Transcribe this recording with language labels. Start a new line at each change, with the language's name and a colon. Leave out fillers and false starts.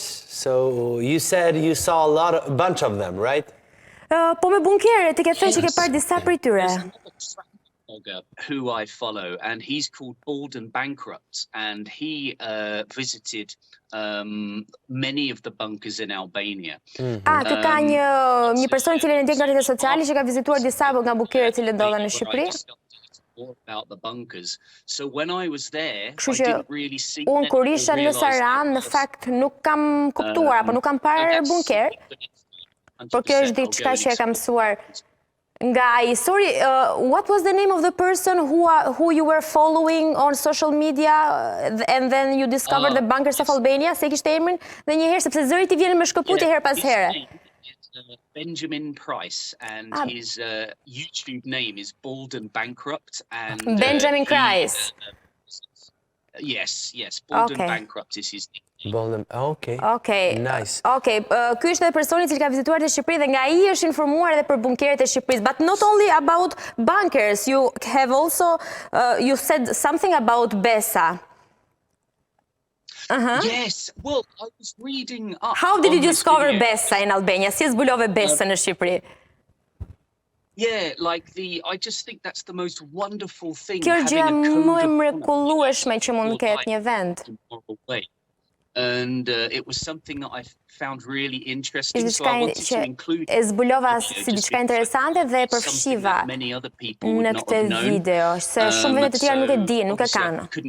English: So, you said you saw a bunch of them, right?
Albanian: Po me bunkere, ti ke thënë që ke parë disa prej tyre.
English: blogger who I follow, and he's called Bald and Bankrupt, and he visited many of the bunkers in Albania.
Albanian: Kë ka një person i cili e ndjek nga rrjetet sociale që ka vizituar disa nga bunkeret që ndodhen në Shqipëri.
English: About the bunkers. So when I was there,
Albanian: Kështu
English: I
Albanian: që
English: didn't really see
Albanian: unë kur isha në Sarandë, në fakt nuk kam kuptuar, apo nuk kam parë bunker, por kjo është diçka që e kam mësuar nga ai.
English: Sorry, what was the name of the person who you were following on social media and then you discovered the bunkers of Albania?
Albanian: Se kishte emrin dhe një herë sepse zëri ti vjen me shkëputje her pas here.
English: Benjamin Price, and his YouTube name is Bald and Bankrupt. And Benjamin Price. Yes, Bald and Bankrupt is his name. Okay. Nice.
Albanian: Okay, ky është edhe personi i cili ka vizituar në Shqipëri dhe nga ai është informuar edhe për bunkeret e Shqipërisë.
English: But not only about bunkers, you have also you said something about Bessa. Yes, well, I was reading up. How did you discover Bessa in Albania?
Albanian: Si zbulove Bessa në Shqipëri?
English: Yeah, I just think that's the most wonderful thing.
Albanian: Kjo është gjëja më e mrekullueshme që mund të ketë një vend.
English: And it was something that I found really interesting, so I wanted to include it.
Albanian: E zbulova si diçka interesante dhe e përfshiva në këtë video, se shumë vende të tjera nuk e dinë, nuk e kanë.